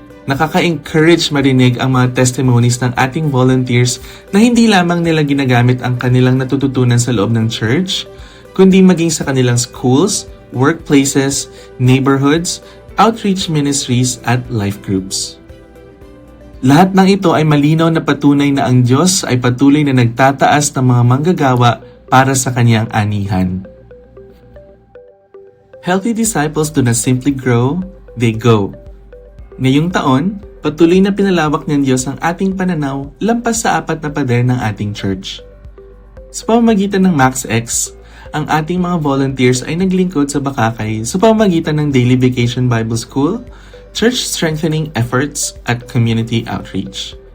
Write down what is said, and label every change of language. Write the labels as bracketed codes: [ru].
[tl] Nakaka-encourage marinig ang mga testimonies ng ating volunteers na hindi lamang nila ginagamit ang kanilang natututunan sa loob ng church, kundi maging sa kanilang schools, workplaces, neighborhoods, outreach ministries at life groups. Lahat ng ito ay malinaw na patunay na ang Diyos ay patuloy na nagtataas ng mga manggagawa para sa kanyang anihan. [en] Healthy disciples do not simply grow, they go. [tl] Ngayong taon, patuloy na pinalawak ng Diyos ang ating pananaw lampas sa 4 na pader ng ating church. Sa pamamagitan ng MaxX, ang ating mga volunteers ay naglingkod sa Bakakay sa pamamagitan ng Daily Vacation Bible School, church strengthening efforts, at community outreach.